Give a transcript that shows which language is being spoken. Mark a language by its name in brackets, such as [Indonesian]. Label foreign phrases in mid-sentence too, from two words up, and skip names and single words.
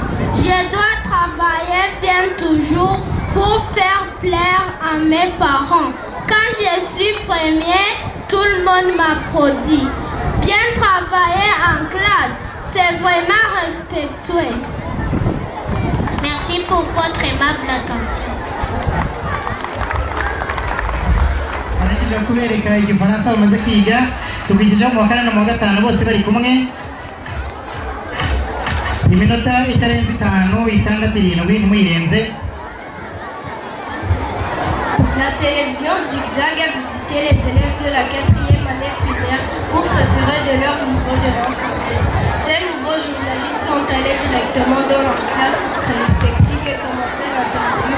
[French] Je dois travailler bien toujours pour faire plaisir à mes parents. Quand je suis premier, tout le monde m'applaudit. Bien travailler en classe, c'est vraiment respectueux. Merci pour votre aimable attention. [Kinyarwanda] Arangije kubereka igifaransa bamaze kwiga tubigejeho mu wa kane no mu wa gatanu bose bari kumwe iminota itarenze 5, 6, 7 ntimuyirenze. [French] La télévision Zigzag a visité les élèves de la 4e année primaire pour s'assurer de leur niveau de langue française. Ces nouveaux journalistes sont allés directement dans leurs classes respectives et commencé l'interview.